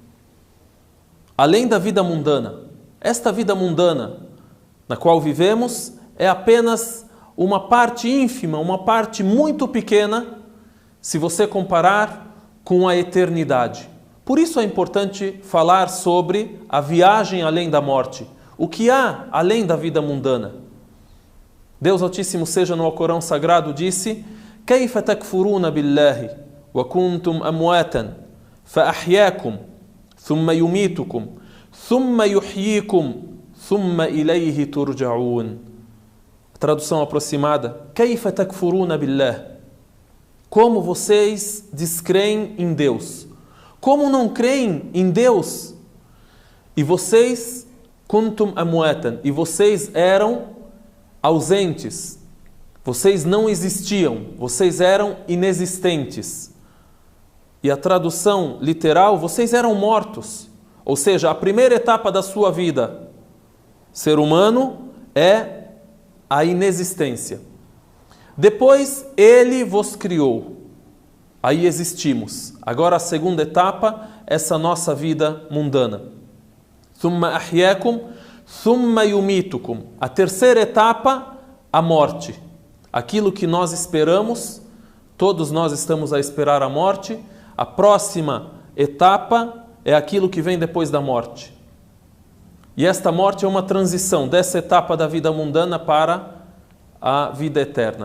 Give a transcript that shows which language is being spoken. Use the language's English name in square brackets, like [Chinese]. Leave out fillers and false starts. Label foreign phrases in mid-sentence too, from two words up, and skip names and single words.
[Portuguese] Além da vida mundana, esta vida mundana na qual vivemos é apenas uma parte ínfima, uma parte muito pequena, se você comparar com a eternidade. Por isso é importante falar sobre a viagem além da morte. O que há além da vida mundana? Deus Altíssimo seja no Alcorão Sagrado disse: [Arabic] كَيْفَ تَكْفُرُونَ بِاللَّهِ وَكُنْتُمْ أَمْوَاتًا فَأَحْيَاكُمْ ثُمَّ يُمِيتُكُمْ ثُمَّ يُحْيِيكُمْ ثُمَّ إِلَيْهِ تُرْجَعُونَ. [Portuguese] Tradução aproximada: [Arabic] كَيْفَ تَكْفُرُونَ بِاللَّهِ. [Portuguese] Como vocês descreem em Deus? Como não creem em Deus? E vocês, [Arabic] كنتم أمواتا, [Portuguese] e vocês eram ausentes, vocês não existiam, vocês eram inexistentes. E a tradução literal, vocês eram mortos. Ou seja, a primeira etapa da sua vida, ser humano, é a inexistência. Depois, Ele vos criou. aí existimos. Agora a segunda etapa, essa nossa vida mundana. [Arabic] ثم أحياكم ثم يميتكم. [Portuguese] A terceira etapa, a morte. Aquilo que nós esperamos, todos nós estamos a esperar a morte. A próxima etapa é aquilo que vem depois da morte. E esta morte é uma transição dessa etapa da vida mundana para a vida eterna.